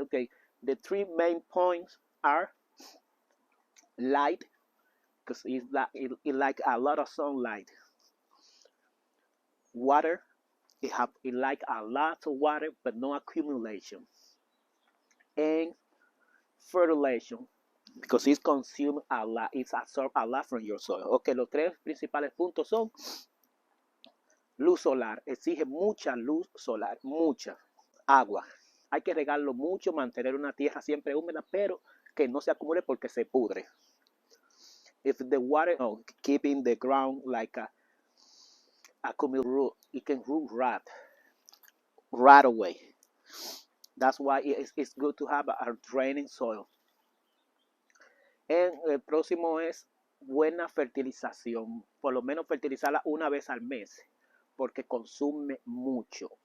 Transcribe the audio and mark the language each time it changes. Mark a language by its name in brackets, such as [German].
[English] Okay, the three main points are light, because it like a lot of sunlight. Water, it like a lot of water, but no accumulation. And fertilization, because it consumes a lot, it absorbs a lot from your soil. [Spanish] Okay, los tres principales puntos son luz solar, exige mucha luz solar, mucha agua. Hay que regarlo mucho, mantener una tierra siempre húmeda, pero que no se acumule porque se pudre. [English] If the water keeping the ground like a accumulate root, it can root right away. That's why it's good to have a draining soil. [Spanish] And el próximo es buena fertilización, por lo menos fertilizarla una vez al mes, porque consume mucho.